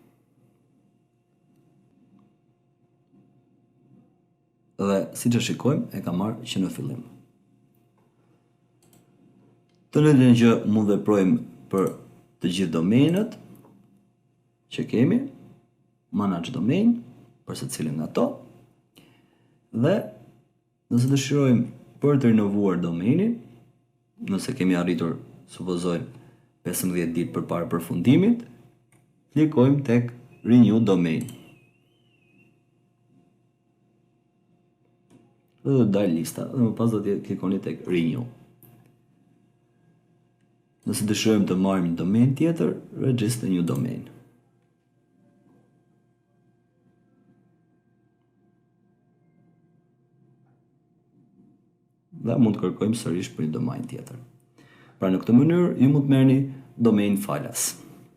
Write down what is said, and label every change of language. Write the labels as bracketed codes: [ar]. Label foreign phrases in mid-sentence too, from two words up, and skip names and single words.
[sq] Dhe si që shikojmë, e ka marrë që në fillim. Të njëjtën gjë mund veprojmë për të gjithë domenët që kemi, [en] manage domain [sq] për secilin nga ato. Dhe nëse dëshirojmë për të rinovuar domenin, nëse kemi arritur, supozojmë, 15 ditë përpara përfundimit, klikojmë tek [en] renew domain. [sq] Dhe do të dalë lista dhe më pas do të klikoni tek renew. Nëse dëshirojmë të marrim një domen tjetër, [en] register new domain. [sq] Dhe mund të kërkojmë sërish për një domain tjetër. Pra në këtë mënyrë ju mund të merrni domain falas.